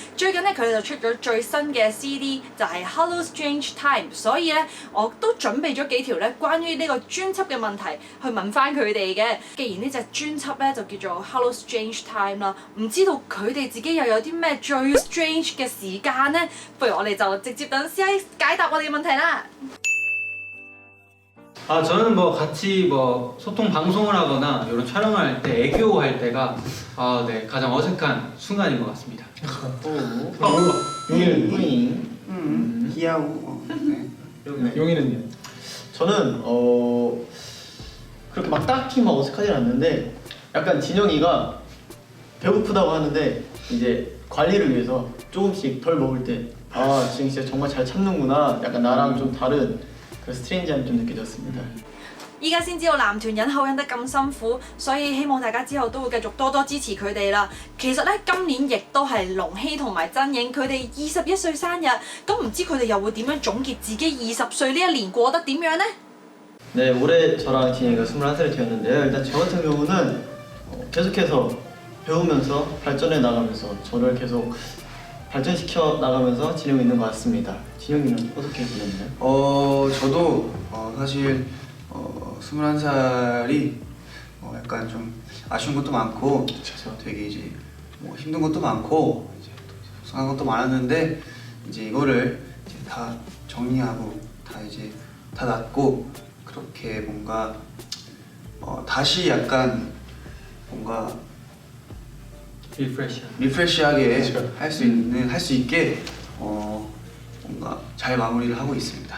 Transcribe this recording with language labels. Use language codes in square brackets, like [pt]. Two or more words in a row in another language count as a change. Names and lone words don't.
[yue] 最近咧佢哋就出咗最新嘅 CD，就係 Hello Strange Time，所以咧我都準備咗幾條咧關於呢個專輯嘅問題去問翻佢哋嘅。既然呢隻專輯咧就叫做 Hello Strange Time 啦，唔知道佢哋自己又有啲咩最 strange 嘅時間呢？不如我哋就直接等 CIX解答我哋嘅問題啦。 [ko] 저는 뭐 같이 뭐 소통 방송을 하거나 이런 촬영을 할 때 애교할 때가 네, 가장 어색한 순간인 것 같습니다. 용이는 뿌잉. 희야우. 네. 용이는요? 저는 그렇게 막 딱히 막 어색하진 않는데 약간 진영이가 배고프다고 하는데 이제 관리를 위해서 조금씩 덜 먹을 때 지금 진짜 정말 잘 참는구나. 약간 나랑 좀 다른 그 스트레인지함이 좀 느껴졌습니다. [yue] 依家先知道男團忍口忍得咁辛苦，所以希望大家之後都會繼續多多支持佢哋啦。其實咧，今年亦都係龍希同埋真影佢哋21歲生日，咁唔知佢哋又會點樣總結自己20歲呢一年過得點樣呢？ [ko] 네, 올해 저랑 진영이가 21살이 되었는데요. 일단 저 같은 경우는 계속해서 배우면서 발전해 나가면서 저를 계속 발전시켜 나가면서 지내고 있는 것 같습니다. 진영이는 어떻게 보셨나요? 저도 사실 21살이 약간 좀 아쉬운 것도 많고 되게 이제 뭐 힘든 것도 많고 이제 또 속상한 것도 많았는데 이제 이거를 이제 다 정리하고 다 이제 다 놨고 그렇게 뭔가 다시 약간 뭔가 리프레시하게 할 수 있게 뭔가 잘 마무리를 하고 있습니다.